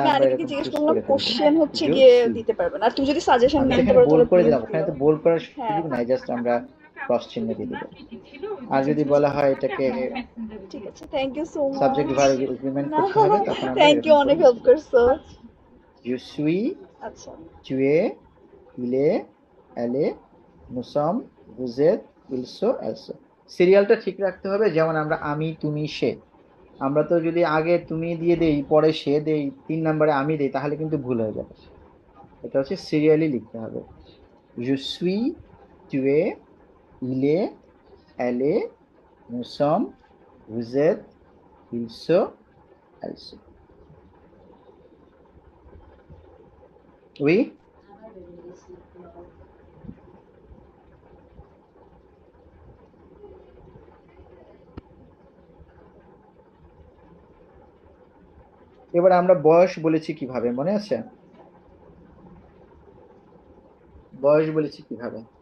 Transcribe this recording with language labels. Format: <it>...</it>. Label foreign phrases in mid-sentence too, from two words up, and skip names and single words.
<bn>আমি আমরা আনিকাকে এরকম জিজ্ঞেস চুজ করলাম করে ফেলবো। কোশ্চেন হচ্ছে Jo গিয়ে</bn> <fr>suis।</fr> <bn>দিতে পারবে না, আর তুমি যদি সাজেশন আমি নিতে এখানে পারো বোল্ড তাহলে করে প্লিজ দিলাম, ওখানে তো বোল্ড করার সুযোগ নাই, জাস্ট আমরা ক্রস চিহ্ন দিয়ে দিব। আর যদি বলা হয় এটাকে ঠিক আছে,</bn> <en>thank you so much. subject verb agreement</en> <bn>করতে হবে, তখন আমরা</bn> <en>thank you,</en> <bn>অনেক হেল্প করছো।</bn> <fr>je suis,</fr> <bn>আচ্ছা</bn> <fr>tu es, il est, elle est, nous sommes, vous êtes, ils sont, elles sont।</fr> <bn>সিরিয়ালটা ঠিক রাখতে হবে, যেমন আমরা আমি, তুমি, সে, আমরা তো যদি আগে তুমি দিয়ে দেই, পরে সে দেই, 3 নম্বরে আমি দেই, তাহলে কিন্তু ভুল হয়ে যাবে। এটা হচ্ছে সিরিয়ালি লিখতে হবে।</bn> <fr>je suis, tu es, il est, elle est, nous sommes, vous êtes, ils sont, elles sont।</fr> <bn>উই এবার আমরা বয়স বলেছি কিভাবে মনে আছে? বয়স বলেছি কিভাবে?</bn>